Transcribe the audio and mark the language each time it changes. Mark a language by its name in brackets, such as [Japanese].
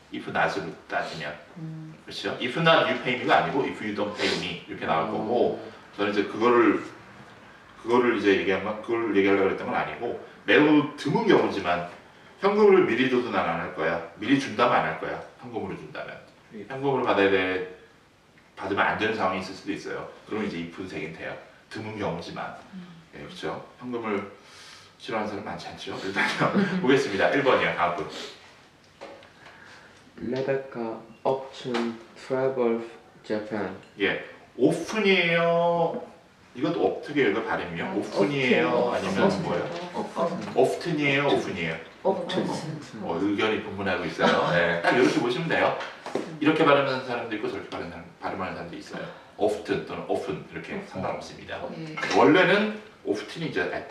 [Korean] if not으로 따지면. 그렇죠? [English] if not you pay me [Korean] 가 아니고 [English] if you don't pay me [Korean] 이렇게 나올 거고 저는 이제 그거를 이제 그걸 얘기하려고 했던 건 아니고 매우 드문 경우지만 현금을 미리 줘도 난 안 할 거야. 미리 준다면 안 할 거야. 현금으로 준다면. 현금으로 받으면 안 되는 상황이 있을 수도 있어요. 그럼 이제 if도 되긴 돼요. 드문 경우지만. 예, 그렇죠? 현금을 싫어하는 사람 많지 않죠? 일단요. 보겠습니다. 1번이요. 다음 분. [English] Rebecca often travel Japan. [Korean] 예. often이에요. 이것도 어떻게 읽어 발음이요? often이에요? 아니면 뭐예요? often이에요? often이에요? 의견이 분분하고 있어요. 네, 딱 이렇게 보시면 돼요. 이렇게 발음하는 사람도 있고 저렇게 발음하는 사람도 있어요. often 또는 often 이렇게 상관없습니다. 원래는 often이죠.